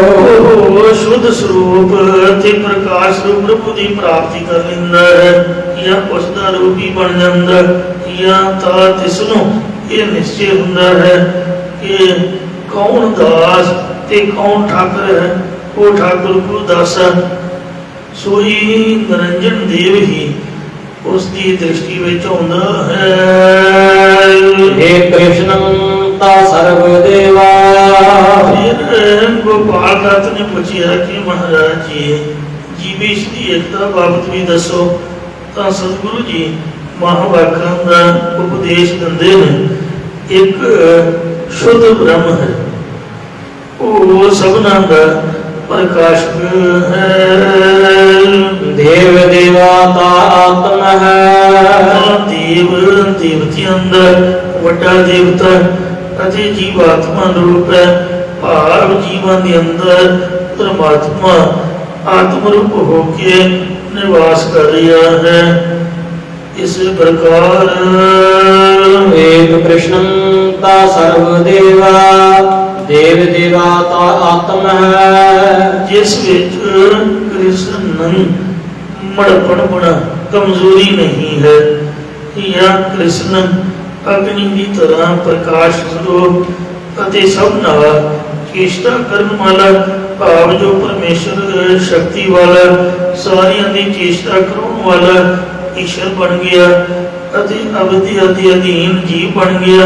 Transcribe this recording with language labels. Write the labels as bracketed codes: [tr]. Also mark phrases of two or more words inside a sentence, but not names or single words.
[pa] ਉਹ ਸ਼ੁੱਧ ਸਰੂਪ ਤੇ ਪ੍ਰਕਾਸ਼ ਰੂਪ ਪ੍ਰਭੂ ਦੀ ਪ੍ਰਾਪਤੀ ਕਰ ਲੈਂਦਾ ਹੈ, ਜਾਂ ਉਸ ਦਾ ਰੂਪੀ ਬਣ ਜਾਂਦਾ, ਜਾਂ ਤਾਂ ਤਿਸ ਨੂੰ ਇਹ ਨਿਸ਼ਚੈ ਹੁੰਦਾ ਹੈ ਕਿ ਕੌਣ ਦਾਸ ਤੇ ਕੌਣ ਠਾਕਰ ਹੈ। ਉਹ ਠਾਕੁਰ ਕੋ ਦਾਸਾ ਸੋਈ ਨਿਰੰਜਨ ਦੇਵ ਹੀ ਉਸ ਦੀ ਦ੍ਰਿਸ਼ਟੀ ਵਿੱਚ ਆਉਂਦਾ ਹੈ। [sa] हे कृष्णं ता सर्वदेवा। [pa] ਫਿਰ ਗੋਪਾਲ ਦੱਤ ਨੇ ਪੁੱਛਿਆ ਕਿ ਮਹਾਰਾਜ ਜੀ ਜੀਵੇਸ਼ ਦੀ ਏਕਤਾ ਬਾਬਤ ਵੀ ਦੱਸੋ। ਤਾਂ ਸਤਿਗੁਰੂ ਜੀ ਮਹਾਂਵਾਕਾਂ ਦਾ ਉਪਦੇਸ਼ ਦਿੰਦੇ ਨੇ। ਇੱਕ ਸ਼ੁੱਧ ਬ੍ਰਹਮ ਹੈ, ਉਹ ਸਭਨਾਂ ਦਾ ਪ੍ਰਕਾਸ਼ਕ ਹੈ। [hi] देव देवता आत्मा है। [pa] ਦੇਵ ਦੇਵਤਿਆਂ ਦਾ ਵੱਡਾ ਦੇਵਤਾ ਅਤੇ ਜੀਵਾਤਮਾ ਰੂਪ ਹੈ। ਭਾਵ ਜੀਵਾਂ ਦੇ ਅੰਦਰ ਪਰਮਾਤਮਾ ਆਤਮ ਰੂਪ ਹੋ ਕੇ ਨਿਵਾਸ ਕਰ ਰਿਹਾ ਹੈ। ਇਸ ਪ੍ਰਕਾਰ [sa] एक कृष्णं ता सर्वदेवा। [hi] देव देवता आत्मा है। [pa] ਜਿਸ ਵਿੱਚ ਕ੍ਰਿਸ਼ਨ ਮੜਪਣ ਬਣਾ ਕਮਜ਼ੋਰੀ ਨਹੀਂ ਹੈ, ਜਾਂ ਕ੍ਰਿਸ਼ਨ ਅਗਨੀ ਦੀ ਤਰ੍ਹਾਂ ਪ੍ਰਕਾਸ਼ ਸਰੂਪ ਅਤੇ ਸਭ ਨਾਲ ਚੇਸ਼ਟਾ ਕਰਨ ਵਾਲਾ, ਭਾਵ ਜੋ ਪਰਮੇਸ਼ਰ ਸ਼ਕਤੀ ਵਾਲਾ ਸਾਰਿਆਂ ਦੀ ਚੇਸ਼ਟਾ ਕਰਾਉਣ ਵਾਲਾ ਈਸ਼ਰ ਬਣ ਗਿਆ ਅਤੇ ਅਵਧੀ ਦੇ ਅਧੀਨ ਜੀਵ ਬਣ ਗਿਆ।